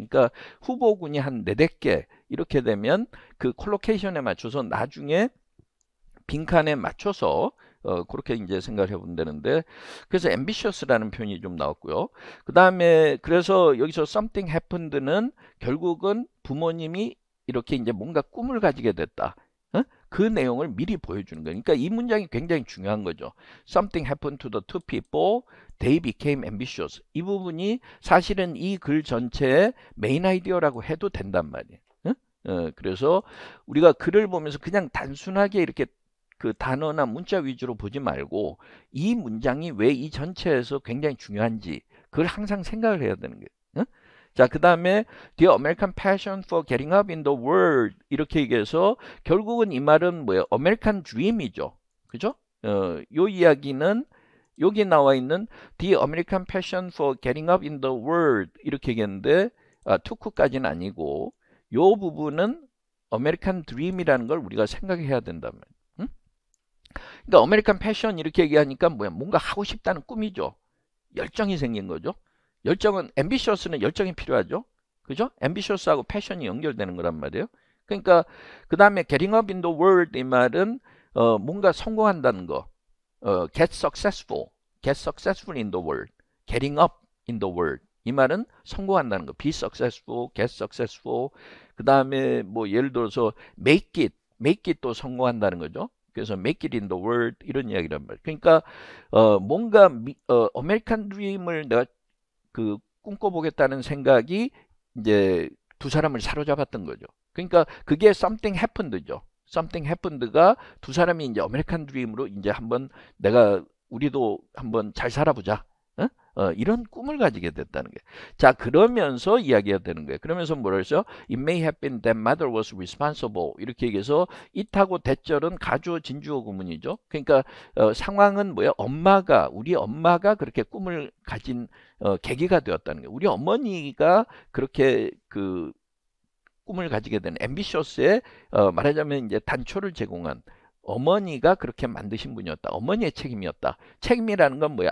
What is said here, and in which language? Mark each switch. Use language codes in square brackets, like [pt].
[ko] 그러니까 후보군이 한 4-5개 이렇게 되면 그 콜로케이션에 맞춰서 나중에 빈칸에 맞춰서 그렇게 이제 생각을 해보면 되는데 그래서 ambitious라는 표현이 좀 나왔고요. 그 다음에 그래서 여기서 [en] something happened [ko] 는 결국은 부모님이 이렇게 이제 뭔가 꿈을 가지게 됐다. 그 내용을 미리 보여주는 거예요. 그러니까 이 문장이 굉장히 중요한 거죠. [en] Something happened to the two people. They became ambitious. [ko] 이 부분이 사실은 이 글 전체의 메인 아이디어라고 해도 된단 말이에요. 그래서 우리가 글을 보면서 그냥 단순하게 이렇게 그 단어나 문자 위주로 보지 말고 이 문장이 왜 이 전체에서 굉장히 중요한지 그걸 항상 생각을 해야 되는 거예요. 자, 그 다음에 [en] The American Passion for Getting Up in the World [ko] 이렇게 얘기해서 결국은 이 말은 뭐예요? American Dream이죠. 그죠? 요 이야기는 여기 나와 있는 [en] The American Passion for Getting Up in the World [ko] 이렇게 얘기했는데 투쿠까지는 아니고 요 부분은 American Dream이라는 걸 우리가 생각해야 된다면 그러니까 American Passion 이렇게 얘기하니까 뭐야? 뭔가 하고 싶다는 꿈이죠. 열정이 생긴 거죠. 열정은 ambitious는 열정이 필요하죠. 그죠? ambitious하고 passion이 연결되는 거란 말이에요. 그러니까 그 다음에 [en] getting up in the world [ko] 이 말은 뭔가 성공한다는 거. [en] get successful in the world. getting up in the world. [ko] 이 말은 성공한다는 거. [en] be successful, get successful. [ko] 그 다음에 뭐 예를 들어서 make it도 성공한다는 거죠. 그래서 [en] make it in the world [ko] 이런 이야기란 말이에요. 그러니까 뭔가 아메리칸 드림을 내가 꿈꿔보겠다는 생각이 이제 두 사람을 사로잡았던 거죠. 그러니까 그게 [en] something happened [ko] 죠. [en] something happened [ko] 가 두 사람이 이제 아메리칸 드림으로 이제 한번 내가 우리도 한번 잘 살아보자. 어? 이런 꿈을 가지게 됐다는 게. 자, 그러면서 이야기가 되는 거예요. 그러면서 뭐라 그랬죠? [en] It may have been that mother was responsible. [ko] 이렇게 얘기해서 it하고 that절은 가주어 진주어 구문이죠. 그러니까 상황은 뭐야? 우리 엄마가 그렇게 꿈을 가진 계기가 되었다는 거예요. 우리 어머니가 그렇게 그 꿈을 가지게 된 앰비셔스의 말하자면 이제 단초를 제공한 어머니가 그렇게 만드신 분이었다. 어머니의 책임이었다. 책임이라는 건 뭐야?